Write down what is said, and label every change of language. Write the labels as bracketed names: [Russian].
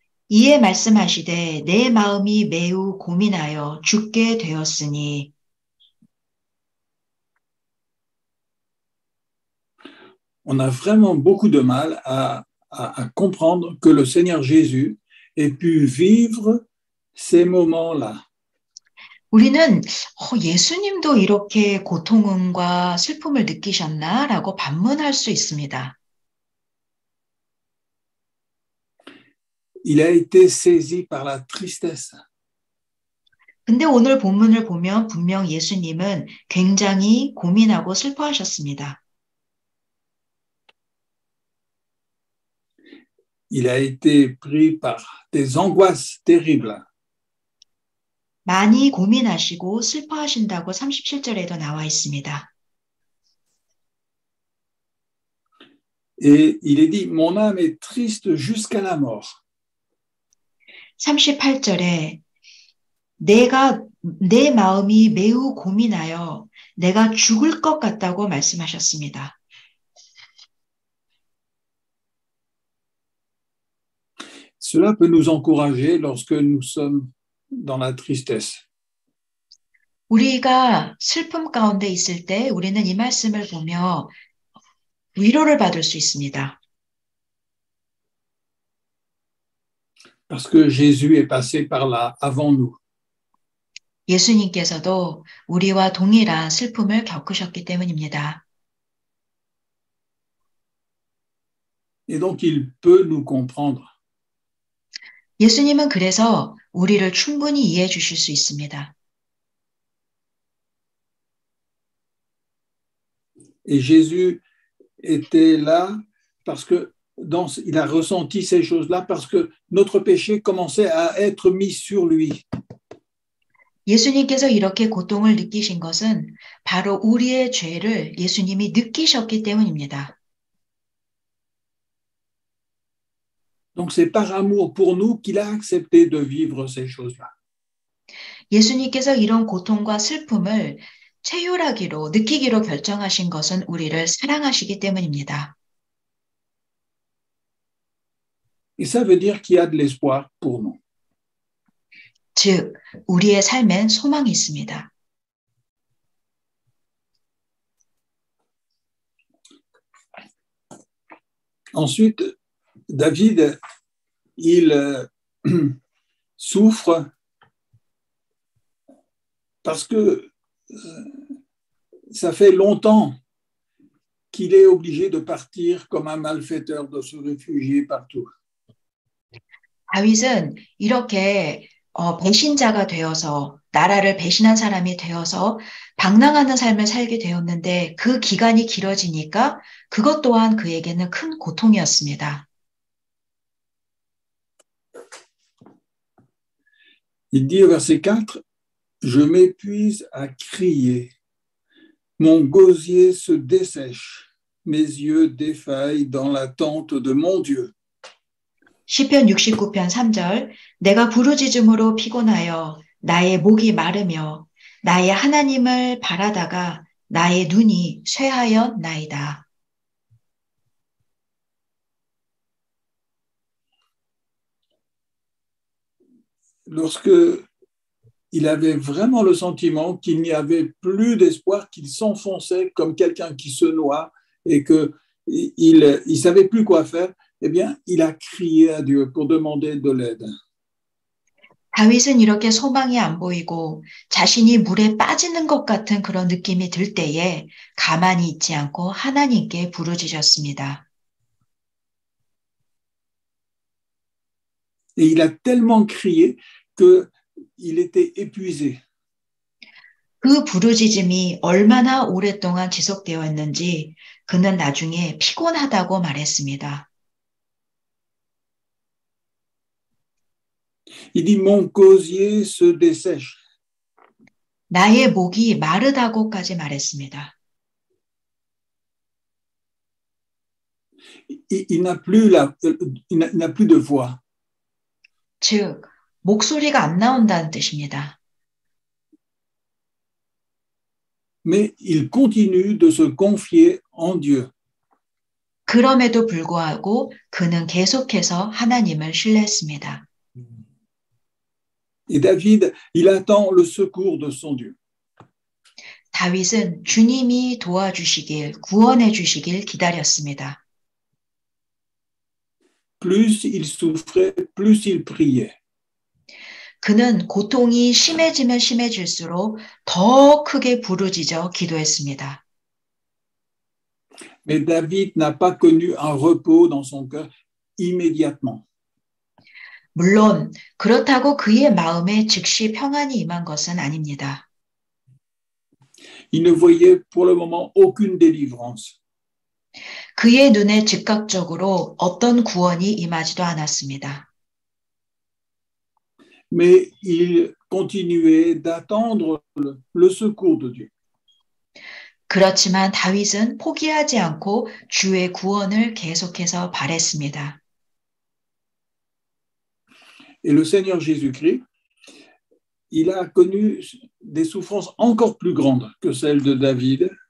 [Korean] 이에 말씀하시되 내 마음이 매우 고민하여 죽게 되었으니. [French] On a vraiment beaucoup de mal à comprendre que le Seigneur Jésus ait pu vivre ces moments-là. [Korean] 우리는 예수님도 이렇게 고통과 슬픔을 느끼셨나? 라고 반문할 수 있습니다. [French] Il a été saisi par la tristesse. [Korean] 근데 오늘 본문을 보면 분명 예수님은 굉장히 고민하고 슬퍼하셨습니다. [French] Il a été pris par des angoisses terribles. [Korean] 많이 고민하시고 슬퍼하신다고 37절에도 나와 있습니다. [French] Et il est dit, mon âme est triste jusqu'à la mort. [Korean] 38절에 내 마음이 매우 고민하여 내가 죽을 것 같다고 말씀하셨습니다. [French] Cela peut nous encourager lorsque nous sommes dans la tristesse. [Korean] 우리가 슬픔 가운데 있을 때 우리는 이 말씀을 보며 위로를 받을 수 있습니다. [French] Parce que Jésus est passé par là avant nous. [Korean] 예수님께서도 우리와 동일한 슬픔을 겪으셨기 때문입니다. [French] Et donc, il peut nous comprendre. [Korean] 예수님은 그래서 우리를 충분히 이해해 주실 수 있습니다. [French] Et Jésus était là parce que il a ressenti ces choses-là parce que notre péché commençait à être mis sur lui. [Korean] 예수님께서 이렇게 고통을 느끼신 것은 바로 우리의 죄를 예수님이 느끼셨기 때문입니다. [French] Donc c'est par amour pour nous qu'il a accepté de vivre ces choses-là. [Korean] 예수님께서 이런 고통과 슬픔을 체휼하기로 느끼기로 결정하신 것은 우리를 사랑하시기 때문입니다. [French] Et ça veut dire qu'il y a de l'espoir pour nous. [Korean] 즉, 우리의 삶엔 소망이 있습니다. [French] Ensuite, David, il souffre parce que ça fait longtemps qu'il est obligé de partir comme un malfaiteur, de se réfugier partout. [Korean] 다윗은 이렇게 배신자가 되어서 나라를 배신한 사람이 되어서 방랑하는 삶을 살게 되었는데 그 기간이 길어지니까 그것 또한 그에게는 큰 고통이었습니다. [French] Il dit au verset 4, « Je m'épuise à crier, mon gosier se dessèche, mes yeux défaillent dans l'attente de mon Dieu. » [Korean] 시편 69편 3절 내가 부르짖음으로 피곤하여 나의 목이 마르며 나의 하나님을 바라다가 나의 눈이 쇠하였나이다. [French] lorsque il avait vraiment le sentiment qu'il n'y avait plus d'espoir, qu'il s'enfonçait comme quelqu'un qui se noie et qu'il ne savait plus quoi faire, eh bien, il a crié à Dieu pour demander de l'aide. [Korean] 다윗은 이렇게 소망이 안 보이고 자신이 물에 빠지는 것 같은 그런 느낌이 들 때에 가만히 있지 않고 하나님께 부르짖었습니다. [French] Et il a tellement crié qu'il était épuisé. [Korean] 그 부르짖음이 얼마나 오랫동안 지속되었는지 그는 나중에 피곤하다고 말했습니다. [French] Il dit, mon gosier se dessèche. [Korean] 나의 목이 마르다고까지 말했습니다. [French] Il n'a plus de voix. [Korean] 즉, 목소리가 안 나온다는 뜻입니다. [French] Mais il continue de se confier en Dieu. [Korean] 그럼에도 불구하고 그는 계속해서 하나님을 신뢰했습니다. [French] Et David, il attend le secours de son Dieu. [Korean] 다윗은 주님이 도와주시길, 구원해 주시길 기다렸습니다. [French] Plus il souffrait, plus il priait. [Korean] 그는 고통이 심해지면 심해질수록 더 크게 부르짖어 기도했습니다. [French] Mais David n'a pas connu un repos dans son cœur immédiatement. [Korean] 물론 그렇다고 그의 마음에 즉시 평안이 임한 것은 아닙니다. [French] Il ne voyait pour le moment aucune délivrance. [Korean] 그의 눈에 즉각적으로 어떤 구원이 임하지도 않았습니다. [French] Mais il continuait d'attendre le secours de Dieu. [Korean] 그렇지만 다윗은 포기하지 않고 주의 구원을 계속해서 바랬습니다. [French] Et le Seigneur Jésus-Christ, il a connu des souffrances encore plus grandes que celles de David.